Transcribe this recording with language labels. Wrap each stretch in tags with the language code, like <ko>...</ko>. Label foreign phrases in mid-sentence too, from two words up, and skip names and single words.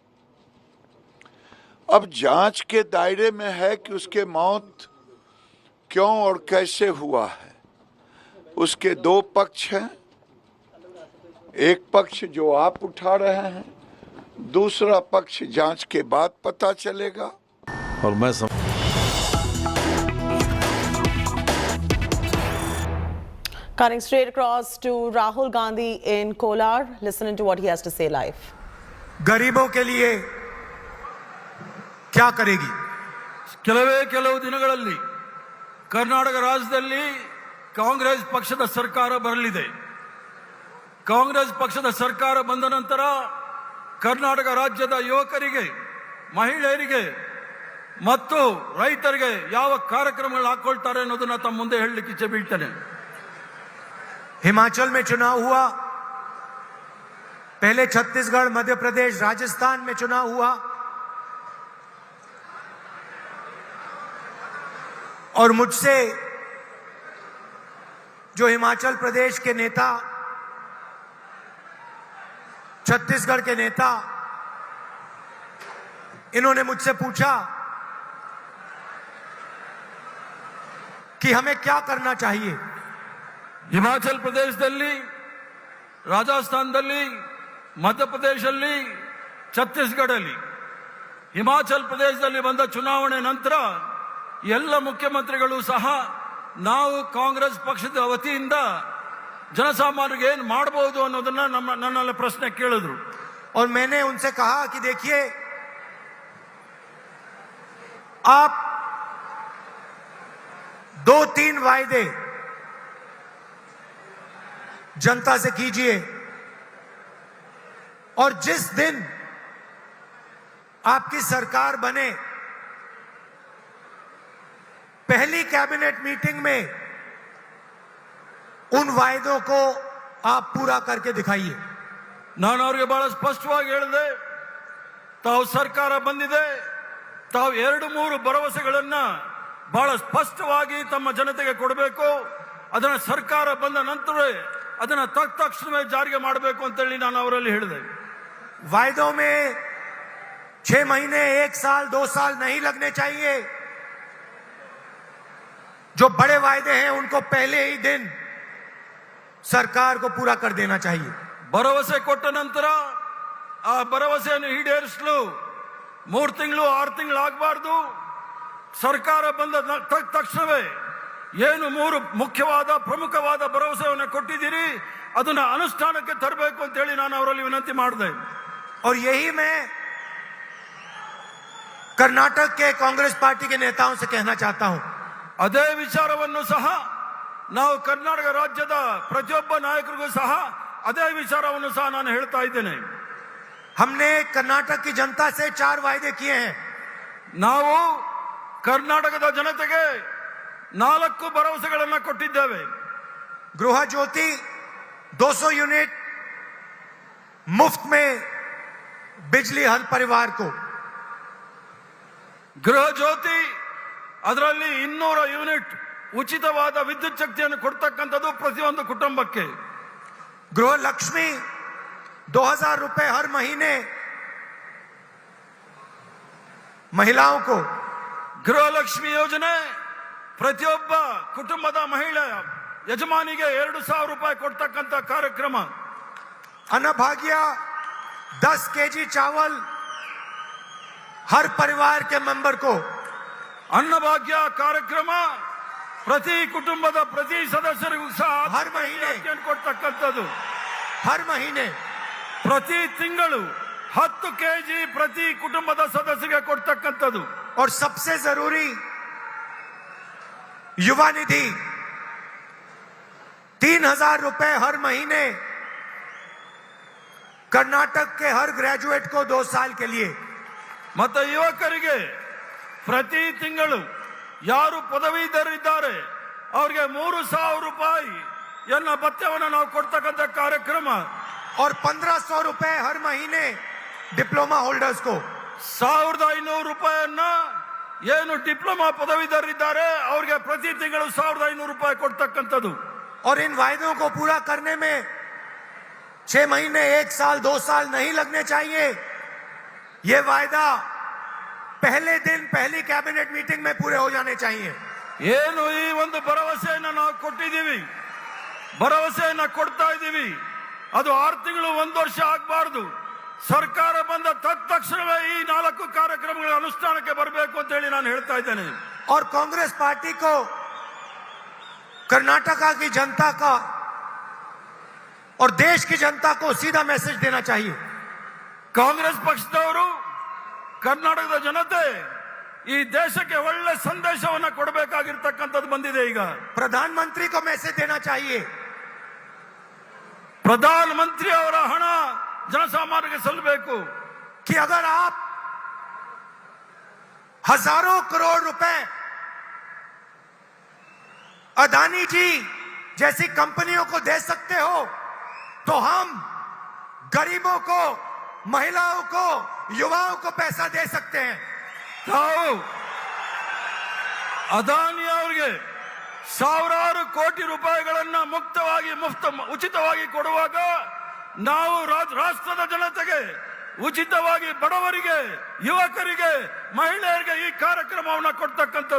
<hi>अब जांच के दायरे में है कि उसके मौत क्यों और कैसे हुआ है। उसके दो पक्ष हैं, एक पक्ष जो आप उठा रहे हैं, दूसरा पक्ष जांच के बाद पता चलेगा। और मैं</hi> <en>Cutting straight across to Rahul Gandhi in Kolar. Listen to what he has to say live.</en> <hi>गरीबों के लिए क्या करेगी?</hi> <kn>ಕೆಲವು ದಿನಗಳಲ್ಲಿ ಕರ್ನಾಟಕ ರಾಜ್ಯದಲ್ಲಿ ಕಾಂಗ್ರೆಸ್ ಪಕ್ಷದ ಸರ್ಕಾರ ಬರಲಿದೆ. ಕಾಂಗ್ರೆಸ್ ಪಕ್ಷದ ಸರ್ಕಾರ ಬಂದ ನಂತರ ಕರ್ನಾಟಕ ರಾಜ್ಯದ ಯುವಕರಿಗೆ, ಮಹಿಳೆಯರಿಗೆ ಮತ್ತು ರೈತರಿಗೆ ಯಾವ ಕಾರ್ಯಕ್ರಮಗಳು ಹಾಕೊಳ್ತಾರೆ ಅನ್ನೋದನ್ನ ತಮ್ಮ ಮುಂದೆ ಹೇಳಲಿಕ್ಕೆ ಇಚ್ಛೆ ಬೀಳ್ತೇನೆ.</kn> <hi>हिमाचल में चुनाव हुआ, पहले छत्तीसगढ़, मध्य प्रदेश, राजस्थान में चुनाव हुआ और मुझसे जो हिमाचल प्रदेश के नेता, छत्तीसगढ़ के नेता, इन्होंने मुझसे पूछा कि हमें क्या करना चाहिए।</hi> <kn>ಹಿಮಾಚಲ್ ಪ್ರದೇಶದಲ್ಲಿ, ರಾಜಸ್ಥಾನದಲ್ಲಿ, ಮಧ್ಯಪ್ರದೇಶದಲ್ಲಿ, ಛತ್ತೀಸ್ಗಢಲ್ಲಿ, ಹಿಮಾಚಲ್ ಪ್ರದೇಶದಲ್ಲಿ ಬಂದ ಚುನಾವಣೆ ನಂತರ ಎಲ್ಲ ಮುಖ್ಯಮಂತ್ರಿಗಳು ಸಹ ನಾವು ಕಾಂಗ್ರೆಸ್ ಪಕ್ಷದ ವತಿಯಿಂದ ಜನಸಾಮಾನ್ಯರಿಗೆ ಏನು ಮಾಡಬಹುದು ಅನ್ನೋದನ್ನ ನನ್ನಲ್ಲಿ ಪ್ರಶ್ನೆ ಕೇಳಿದ್ರು.</kn> <hi>और मैंने उनसे कहा कि देखिए, आप 2-3 वायदे जनता से कीजिए और जिस दिन आपकी सरकार बने, पहली</hi> <en>cabinet meeting</en> <hi>में उन वायदों को आप पूरा करके दिखाइए।</hi> <kn>ನಾನು ಅವರಿಗೆ ಬಹಳ ಸ್ಪಷ್ಟವಾಗಿ ಹೇಳಿದೆ, ತಾವು ಸರ್ಕಾರ ಬಂದಿದೆ, ತಾವು 2-3 ಭರವಸೆಗಳನ್ನ ಬಹಳ ಸ್ಪಷ್ಟವಾಗಿ ತಮ್ಮ ಜನತೆಗೆ ಕೊಡಬೇಕು. ಅದನ್ನ ಸರ್ಕಾರ ಬಂದ ನಂತರವೇ ಅದನ್ನ ತಕ್ಷಣವೇ ಜಾರಿಗೆ ಮಾಡಬೇಕು ಅಂತೇಳಿ ನಾನು ಅವರಲ್ಲಿ ಹೇಳಿದೆ.</kn> <hi>वायदों में 6 महीने, 1 साल, 2 साल नहीं लगने चाहिए. जो बड़े वायदे हैं उनको पहले ही दिन सरकार को पूरा कर देना चाहिए.</hi> <kn>ಭರವಸೆ ಕೊಟ್ಟ ನಂತರ ಆ ಭರವಸೆಯನ್ನು ಈಡೇರಿಸಲು 3 ತಿಂಗಳು 6 ತಿಂಗಳು ಆಗಬಾರ್ದು. ಸರ್ಕಾರ ಬಂದ ತಕ್ಷಣವೇ ಏನು 3 ಮುಖ್ಯವಾದ ಪ್ರಮುಖವಾದ ಭರವಸೆಯನ್ನು ಕೊಟ್ಟಿದ್ದೀರಿ ಅದನ್ನ ಅನುಷ್ಠಾನಕ್ಕೆ ತರಬೇಕು ಅಂತ ಹೇಳಿ ನಾನು ಅವರಲ್ಲಿ ವಿನಂತಿ ಮಾಡಿದೆ.</kn> <hi>और यही मैं कर्नाटक के कांग्रेस पार्टी के नेताओं से कहना चाहता हूं.</hi> <kn>ಅದೇ ವಿಚಾರವನ್ನು ಸಹ ನಾವು ಕರ್ನಾಟಕ ರಾಜ್ಯದ ಪ್ರತಿಯೊಬ್ಬ ನಾಯಕರಿಗೂ ಸಹ ಅದೇ ವಿಚಾರವನ್ನು ಸಹ ನಾನು ಹೇಳ್ತಾ ಇದ್ದೇನೆ.</kn> <hi>हमने कर्नाटक की जनता से 4 वायदे किए हैं.</hi> <kn>ನಾವು ಕರ್ನಾಟಕದ ಜನತೆಗೆ 4 ಭರವಸೆಗಳನ್ನು ಕೊಟ್ಟಿದ್ದೇವೆ.</kn> <hi>गृह ज्योति 200 यूनिट मुफ्त में बिजली हर परिवार को.</hi> <kn>ಗೃಹ ಜ್ಯೋತಿ ಅದರಲ್ಲಿ 200 ಯೂನಿಟ್ ಉಚಿತವಾದ ವಿದ್ಯುತ್ ಶಕ್ತಿಯನ್ನು ಕೊಡ್ತಕ್ಕಂಥದ್ದು ಪ್ರತಿಯೊಂದು ಕುಟುಂಬಕ್ಕೆ.</kn> <hi>गृह लक्ष्मी 2000 रुपए हर महीने महिलाओं को.</hi> <kn>ಗೃಹಲಕ್ಷ್ಮಿ ಯೋಜನೆ ಪ್ರತಿಯೊಬ್ಬ ಕುಟುಂಬದ ಮಹಿಳೆ ಯಜಮಾನಿಗೆ 2000 ರೂಪಾಯಿ ಕೊಡ್ತಕ್ಕಂಥ ಕಾರ್ಯಕ್ರಮ.</kn> <hi>अन्नभाग्य 10 केजी चावल हर परिवार के मेंबर को.</hi> <kn>ಅನ್ನಭಾಗ್ಯ ಕಾರ್ಯಕ್ರಮ ಪ್ರತಿ ಕುಟುಂಬದ ಪ್ರತಿ ಸದಸ್ಯರಿಗೂ ಸಹ</kn> <hi>हर महीने</hi> <kn>ಕೊಡ್ತಕ್ಕಂಥದ್ದು.</kn> <hi>हर महीने</hi> <kn>ಪ್ರತಿ ತಿಂಗಳು 10 ಕೆಜಿ ಪ್ರತಿ ಕುಟುಂಬದ ಸದಸ್ಯರಿಗೆ ಕೊಡ್ತಕ್ಕಂಥದ್ದು.</kn> <hi>और सबसे जरूरी युवा निधि 3000 रुपए हर महीने कर्नाटक के हर ग्रेजुएट को 2 साल के लिए.</hi> <kn>ಮತ್ತು ಯುವಕರಿಗೆ ಪ್ರತಿ ತಿಂಗಳು ಯಾರು ಪದವೀಧರರಿದ್ದಾರೆ ಅವರಿಗೆ 3000 ರೂಪಾಯಿ ಭತ್ಯವನ್ನು ನಾವು ಕೊಡ್ತಕ್ಕಂಥ ಕಾರ್ಯಕ್ರಮ.</kn> <hi>और 1500 रुपए हर महीने</hi> <en>diploma holders</en> <hi>को.</hi> <kn>1500 ರೂಪಾಯಿಯನ್ನ ಏನು ಡಿಪ್ಲೊಮಾ ಪದವೀಧರರಿದ್ದಾರೆ ಅವರಿಗೆ ಪ್ರತಿ ತಿಂಗಳು 1500 ರೂಪಾಯಿ ಕೊಡ್ತಕ್ಕಂಥದ್ದು.</kn> <hi>और इन वायदों को पूरा करने में 6 महीने, 1 साल, 2 साल नहीं लगने चाहिए. ये वायदा पहले दिन पहली</hi> <en>cabinet meeting</en> <hi>में पूरे हो जाने चाहिए.</hi> <kn>ಏನು ಈ ಒಂದು ಭರವಸೆಯನ್ನು ನಾವು ಕೊಟ್ಟಿದ್ದೀವಿ, ಭರವಸೆಯನ್ನು ಕೊಡ್ತಾ ಇದ್ದೀವಿ, ಅದು 6 ತಿಂಗಳು 1 ವರ್ಷ ಆಗಬಾರ್ದು. ಸರ್ಕಾರ ಬಂದ ತಕ್ಷಣವೇ ಈ 4 ಕಾರ್ಯಕ್ರಮಗಳ ಅನುಷ್ಠಾನಕ್ಕೆ ಬರಬೇಕು ಅಂತ ಹೇಳಿ ನಾನು ಹೇಳ್ತಾ ಇದ್ದೇನೆ.</kn> <hi>और कांग्रेस पार्टी को कर्नाटका की जनता का और देश की जनता को सीधा मैसेज देना चाहिए.</hi> <kn>ಕಾಂಗ್ರೆಸ್ ಪಕ್ಷದವರು ಕರ್ನಾಟಕದ ಜನತೆ ಈ ದೇಶಕ್ಕೆ ಒಳ್ಳೆ ಸಂದೇಶವನ್ನು ಕೊಡಬೇಕಾಗಿರ್ತಕ್ಕಂಥದ್ದು ಬಂದಿದೆ. ಈಗ</kn> <hi>प्रधानमंत्री को मैसेज देना चाहिए.</hi> <kn>ಪ್ರಧಾನಮಂತ್ರಿ ಅವರ ಹಣ ಜನಸಾಮಾನ್ಯರಿಗೆ ಸಲ್ಲಬೇಕು.</kn> <hi>कि अगर आप हजारों करोड़ रुपए अदानी जी जैसी कंपनियों को दे सकते हो तो हम गरीबों को, महिलाओं को, युवाओं को पैसा दे सकते हैं.</hi> <kn>ತಾವು ಅದಾನಿ ಅವರಿಗೆ 1000 ಕೋಟಿ ರೂಪಾಯಿಗಳನ್ನ ಉಚಿತವಾಗಿ ಕೊಡುವಾಗ ನಾವು ರಾಷ್ಟ್ರದ ಜನತೆಗೆ ಉಚಿತವಾಗಿ ಬಡವರಿಗೆ, ಯುವಕರಿಗೆ, ಮಹಿಳೆಯರಿಗೆ ಈ ಕಾರ್ಯಕ್ರಮವನ್ನು ಕೊಡ್ತಕ್ಕಂಥದ್ದು.</kn>